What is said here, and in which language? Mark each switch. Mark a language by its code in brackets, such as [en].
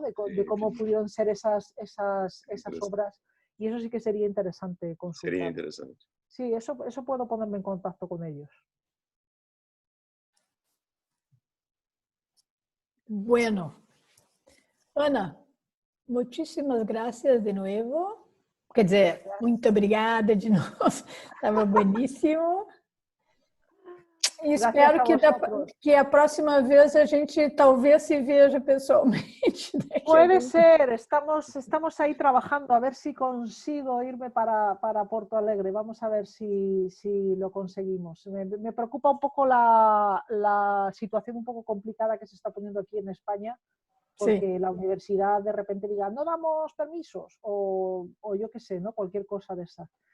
[es] De cómo pudieron ser esas obras, y eso sí que sería interesante consultar. Sería interesante. Sí, eso puedo ponerme en contacto con ellos. Bueno, Ana, muchísimas gracias de nuevo. [pt] Quer dizer, muito obrigada de novo. Estava bueníssimo. E espero que a próxima vez a gente talvez se veja pessoalmente. [es] Puede ser, estamos ahí trabajando a ver si consigo irme para Porto Alegre. Vamos a ver si lo conseguimos. Me preocupa un poco la situación un poco complicada que se está poniendo aquí en España, porque la universidad de repente diga no damos permisos o yo qué sé, ¿no? Cualquier cosa de esa.